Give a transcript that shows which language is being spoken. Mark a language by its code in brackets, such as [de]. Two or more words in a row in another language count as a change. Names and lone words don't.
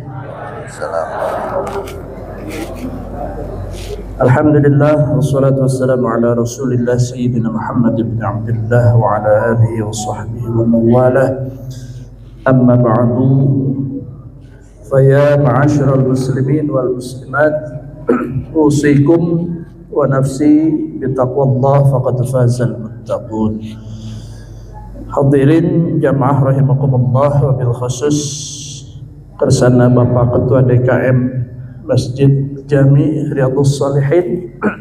[ar] الحمد لله والصلاة والسلام على رسول الله سيدنا محمد بن عبد الله وعلى آله وصحبه ومن والاه. أما بعد. فيا معاشر المسلمين والمسلمات أوصيكم ونفسي بتقوى الله فقد فاز المتقون. حاضرين جماعة رحمكم الله, وبالخصوص [su] kersana Bapak Ketua DKM Masjid Jami Riyadhus Shalihin,